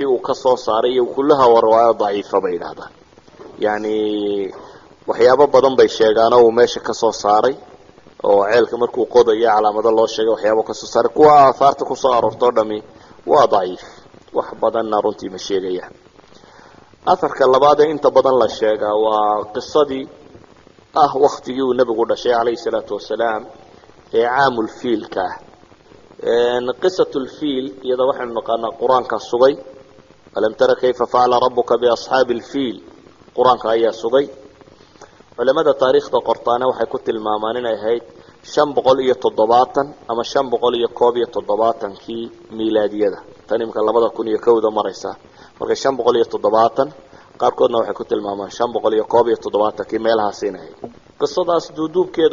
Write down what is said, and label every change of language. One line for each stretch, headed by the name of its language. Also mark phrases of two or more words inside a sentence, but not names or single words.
Somali: uu ka soo saaray iyo kullaha waa riwaayo daciifa bay yidhaahdaan yani waxyaabo badan bay sheegaan oo uu meesha ka soo saaray oo ceelka markuu qodayo calaamado loo sheegay waxyaabo ka soo saaray kuwa aahaarta ku soo aroortoo dhami waa daciif wax badanna runtii ma sheegayaan afarka labaad ee inta badan la sheegaa waa qisadii ah waqtigii uu nabigu dhashay
Arabic: عليه الصلاة والسلام
Somali: ee caamul fiilka
Arabic: قصة الفيل
Somali: iyada waxaynu naqaanaa quraanka sugay
Arabic: ألم تر كيف فعل ربك بأصحاب الفيل
Somali: quraanka ayaa sugay culimada taariikhda qortaana waxay ku tilmaamaan inay ahayd 570 ama 571kii miilaadiyada tan imka 2001 maraysa marka 570 qaarkoodna waxay ku tilmaamaan 571kii meelahaas inay qisadaas duuduubkeeda